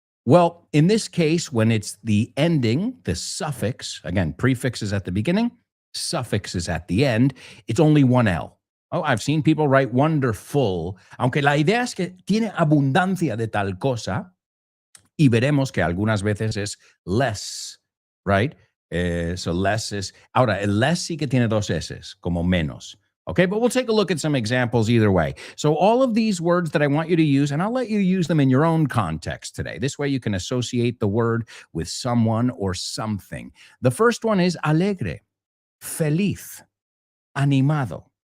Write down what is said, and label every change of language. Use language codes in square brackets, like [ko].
[en] Well, in this case, when it's the ending, the suffix, again, prefix is at the beginning, suffix is at the end, it's only one L. Oh, I've seen people write wonderful, [es] aunque la idea es que tiene abundancia de tal cosa, y veremos que algunas veces es less, [en] right? So less [es] es, ahora, el less sí que tiene dos S, como menos. [en] Okay, but we'll take a look at some examples either way. So, all of these words that I want you to use, and I'll let you use them in your own context today. This way you can associate the word with someone or something. The first one is [es] alegre, feliz, animado.